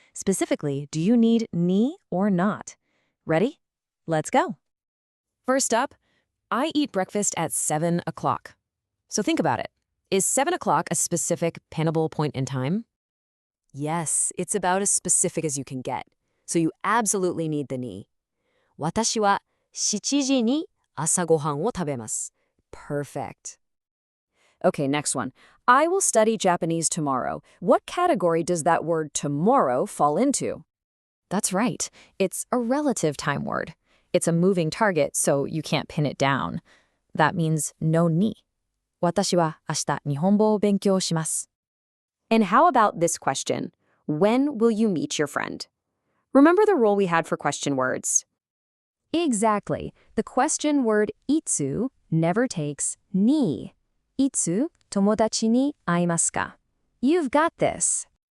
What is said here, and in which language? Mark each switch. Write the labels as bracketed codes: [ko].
[en] Specifically, do you need ni or not? Ready? Let's go. First up, I eat breakfast at 7 o'clock. So think about it. Is 7 o'clock a specific pinnable point in time? Yes, it's about as specific as you can get. So you absolutely need the ni. [ja] 私は7時に朝ごはんを食べます. [en] Perfect. Okay, next one. I will study Japanese tomorrow. What category does that word tomorrow fall into? That's right. It's a relative time word. It's a moving target, so you can't pin it down. That means no ni. [ja] 私は明日日本語を勉強します. [en] And how about this question? When will you meet your friend? Remember the rule we had for question words? Exactly. The question word itsu never takes ni. [ja] Itsu tomodachi ni aimasu ka? [en] You've got this.